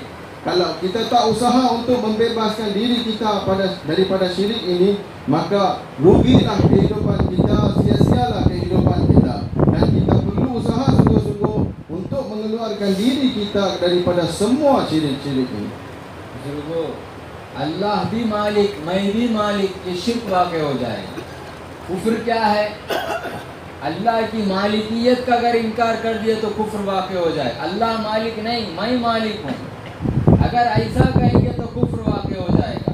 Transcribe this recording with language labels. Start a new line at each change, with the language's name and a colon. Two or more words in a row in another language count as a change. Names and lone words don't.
Malay: Kalau kita tak usaha untuk membebaskan diri kita daripada syirik ini, maka rugilah kehidupan kita, sia-sialah kehidupan kita. Dan kita perlu usaha sungguh-sungguh untuk mengeluarkan diri kita daripada semua syirik-syirik ini.
Hindi: बुजुर्गों, अल्लाह भी मालिक, मैं भी मालिक, ये शिर्क वाक़ हो जाएगा। कुफ्र क्या है? अल्लाह की मालिकियत का अगर इनकार कर दिए तो कुफ्र वाक़ हो जाए। अल्लाह मालिक नहीं, मैं मालिक हूँ, अगर ऐसा कहेंगे तो कुफ्र वाक़ हो जाएगा।